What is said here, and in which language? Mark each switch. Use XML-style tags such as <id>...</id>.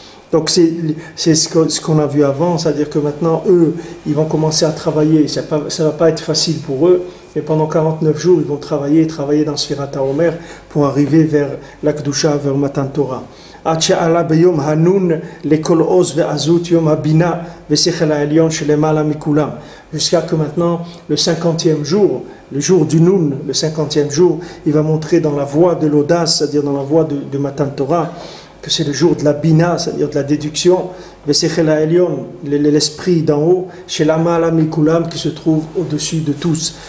<fr>Donc c'est ce qu'on a vu avant, c'est-à-dire que maintenant eux, ils vont commencer à travailler, ça va pas être facile pour eux, mais pendant 49 jours, ils vont travailler dans Sfirat HaOmer pour arriver vers la Kedusha, vers Matan Torah.</fr> <he>עד שעלה ביום הנון לכל עוז ועזות יום הבינה ושכל העליון שלמעלה מכולם.</he> <fr>Jusqu'à que maintenant, le 50e jour, le jour du Noun, le 50e jour, il va montrer dans la voie de l'audace, c'est-à-dire dans la voie de Matan Torah, que c'est le jour de la Bina, c'est-à-dire de la déduction,</fr> <he>ושכל העליון,</he> <fr>l'esprit d'en haut,</fr> <he>שלמעלה מכולם,</he> <fr>qui se trouve au-dessus de tous.</fr>